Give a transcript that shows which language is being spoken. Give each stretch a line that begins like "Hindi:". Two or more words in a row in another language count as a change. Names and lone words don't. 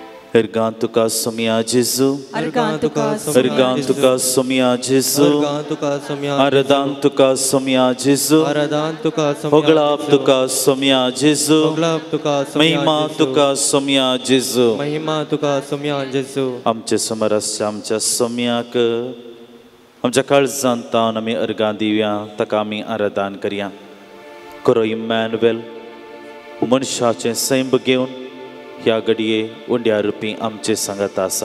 Konkani: Ergan tuka somia Jesu, Ergan tuka ergan tuka somia Jesu, aradan tuka somia Jesu, hoglap tuka somia Jesu, महिमा तुका सोम्या जेजू, आमचे समरस्य आमच्या सोम्याक आमच्या काळजांत तावन आमी अर्गां दिवया, ताका आमी आराधन करया. करो इम्मॅन्युएल मनशाचें सैम घेवन ह्या घडये उंड्या रुपी आमचे सांगात आसा.